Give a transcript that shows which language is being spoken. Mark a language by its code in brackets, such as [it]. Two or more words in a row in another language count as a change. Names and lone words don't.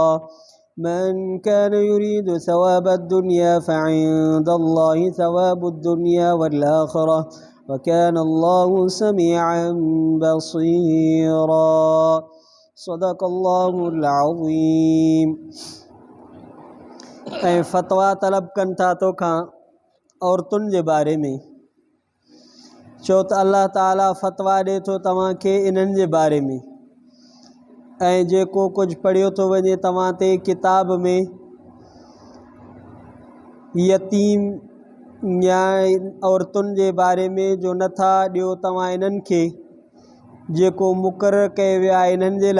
[ar] من كان يريد ثواب الدنيا فعند الله ثواب الدنيا والآخرة وكان الله سميعا بصيرا. صدق الله العظيم. [sd] فتوى طلب कनि था तोखां औरतुनि जे बारे में छो त अल्लाह ताला फ़तवा ॾिए थो तव्हांखे इन्हनि जे बारे में ऐं जेको कुझु पढ़ियो थो वञे तव्हां ते किताब में यतीम या औरतुनि जे बारे में जो नथा ॾियो तव्हां इन्हनि खे जेको मुक़ररु कयो वियो आहे इन्हनि जे